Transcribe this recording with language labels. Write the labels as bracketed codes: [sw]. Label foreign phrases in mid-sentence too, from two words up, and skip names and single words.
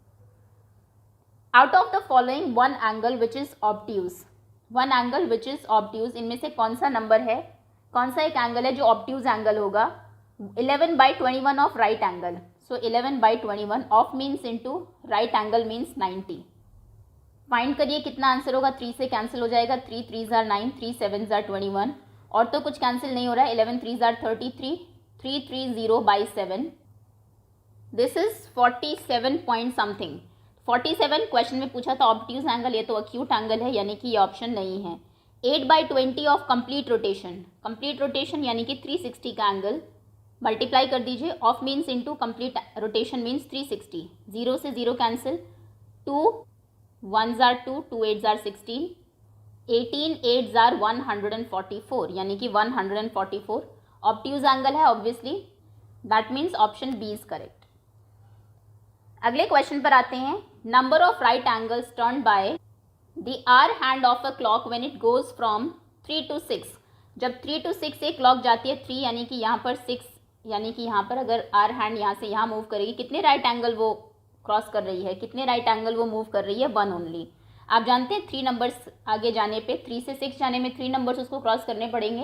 [en] out of the following one angle which is obtuse, one angle which is obtuse, [hi] इनमें से कौन सा नंबर है, कौन सा एक एंगल है जो [en] obtuse angle होगा। 11/21 of right angle. so 11/21 of means into right angle means 90. [hi] फाइंड करिए कितना आंसर होगा। 3 से कैंसिल हो जाएगा। [en] 3 3s are 9, 3 7s are 21, [hi] और तो कुछ कैंसिल नहीं हो रहा है। [en] 11 3s are 33, 330/7, this is 47 point something. [hi] 47 क्वेश्चन में पूछा था [en] obtuse angle, [hi] ये तो [en] acute angle [hi] है, यानी कि ये ऑप्शन नहीं है। 8/20 [en] of complete rotation, complete rotation [hi] यानी कि 360 का एंगल, मल्टीप्लाई कर दीजिए। [en] of means into complete rotation means 360. [hi] 0 से 0 कैंसिल। [en] 2 1s are 2, 2 8s are 16, 18 8s are 144, [hi] यानी कि 144 [en] obtuse angle [hi] है ऑब्वियसली। [en] that means option B is correct. [hi] अगले क्वेश्चन पर आते हैं। [en] number of right angles turn by the hour hand of a clock when it goes from 3 to 6. [hi] जब 3 to 6 से क्लॉक जाती है, 3 यानी कि यहाँ पर 6, यानी कि यहाँ पर अगर [en] hour hand [hi] यहाँ से यहाँ मूव करेगी, कितने [en] right angle [hi] वो क्रॉस कर रही है, कितने [en] right angle [hi] वो मूव कर रही है, 1 ओनली। आप जानते हैं 3 नंबर्स आगे जाने पे, 3 से 6 जाने में 3 नंबर्स उसको क्रॉस करने पड़ेंगे।